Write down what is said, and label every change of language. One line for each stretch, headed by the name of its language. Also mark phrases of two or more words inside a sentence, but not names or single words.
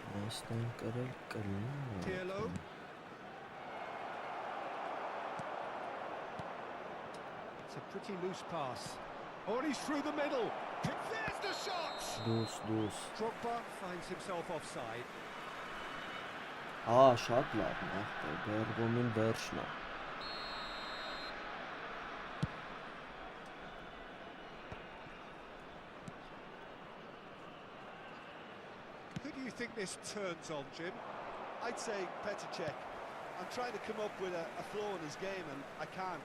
English: Pirlo. It's a pretty loose pass. Oh, and he's through the middle. There's the shot! Drogba finds himself offside.
Armenian: Շատ լավն է, Բերգոմին վերջն է։
English: Who do you think this turns on, Jim? I'd say Petr Cech. I'm trying to come up with a flaw in his game, and I can't.